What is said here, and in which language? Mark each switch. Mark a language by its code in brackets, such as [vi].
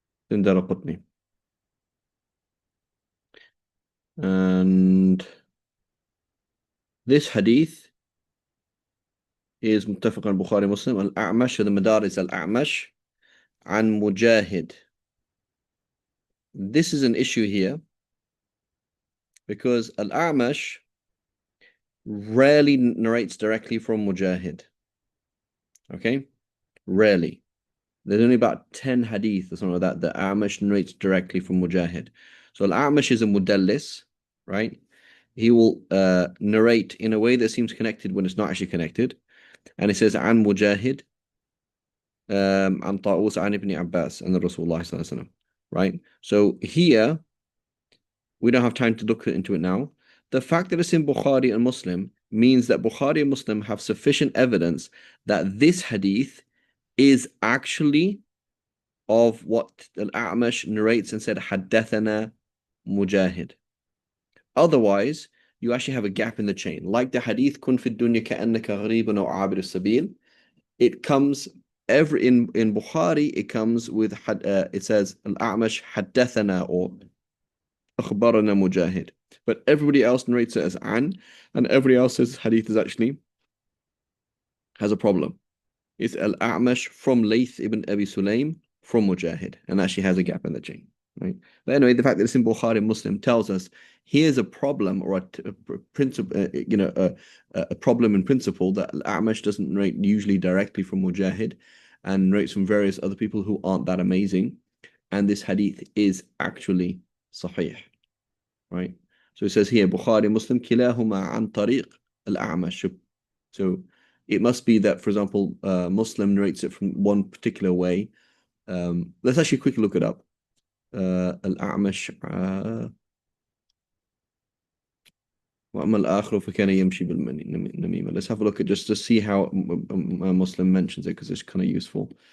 [ar] شنو دارقطني. [en] And this hadith is [ar] متفق على البخاري مسلم. الأعمش, the مدارس الأعمش عن مجاهد. [en] This is an issue here because Al-A'mash rarely narrates directly from Mujahid. Okay? Rarely. There's only about 10 hadith or something like that that A'mash narrates directly from Mujahid. So Al-A'mash is a mudallis, right? He will narrate in a way that seems connected when it's not actually connected. And it says [ar] عن مجاهد عن طاووس عن ابن عباس [en] and the Rasulullah [ar] صلى الله عليه وسلم. [en] Right? So here we don't have time to look into it now. The fact that it's in Bukhari and Muslim means that Bukhari and Muslim have sufficient evidence that this hadith is actually of what Al-A'mash narrates and said, حدثنا Mujahid. Otherwise, you actually have a gap in the chain. Like the hadith, [ar] كن في الدنيا كأنك غريب أو عابر السبيل. [en] It comes in Bukhari, it comes with it says Al-A'mash حدثنا or أخبرنا Mujahid. But everybody else narrates it as an, and everybody else says hadith is actually has a problem. It's Al-A'mash from Layth ibn Abi Sulaym from Mujahid, and actually has a gap in the chain. Right? But anyway, the fact that it's in Bukhari Muslim tells us here's a problem or a principle, a problem in principle that Al-A'mash doesn't narrate usually directly from Mujahid, and narrates from various other people who aren't that amazing, and this hadith is actually sahih. Right? So it says here, Bukhari Muslim [ar] كلاهما عن طريق الأعمش. [en] So it must be that, for example, Muslim narrates it from one particular way. Let's actually quickly look it up. [ar] الأعمش وأما الآخر فكان يمشي بالنميمة. [en] Let's have a look at just to see how a Muslim mentions it because it's kind of useful.